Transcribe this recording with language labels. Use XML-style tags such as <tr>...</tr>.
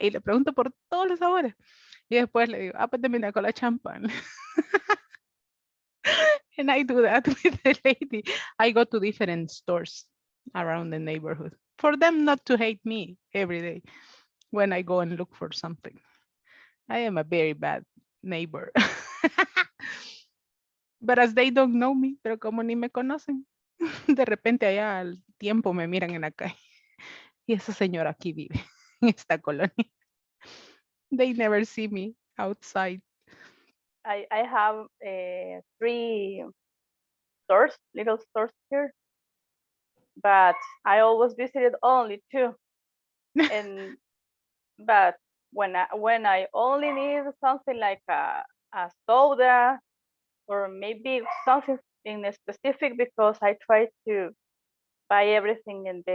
<es>Y le pregunto por todos los sabores. Y después le digo, pues dame una cola champán.</es> <en>And I do that with the lady. I go to different stores around the neighborhood for them not to hate me every day when I go and look for something. I am a very bad neighbor. But as they don't know me,</en> <es>pero como ni me conocen, de repente allá al tiempo me miran en la calle. Y esa señora aquí vive, en esta colonia.</es> <en>They never see me outside. I have 3 stores, little stores here, but I always visited only 2. And but when I only need something like a soda or maybe something in specific, because I try to buy everything</en>